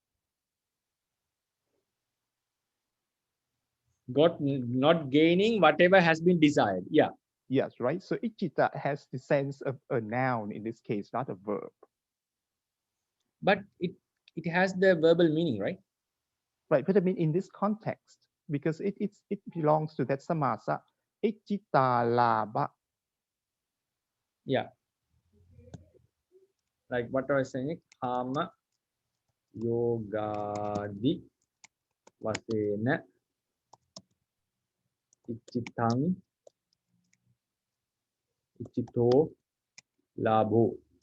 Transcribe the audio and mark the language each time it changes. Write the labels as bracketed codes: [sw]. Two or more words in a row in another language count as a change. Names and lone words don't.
[en] Not gaining whatever has been desired. Yeah. Yes, right. So Ichita has the sense of a noun in this case, not a verb. But it has the verbal meaning, right? Right, but I mean in this context, because it belongs to that samasa, [pi] Ichita laba. [en] Yeah. Like what I was saying, [pi] Kama Yogadi Vasena Ichitang Ichito Labho.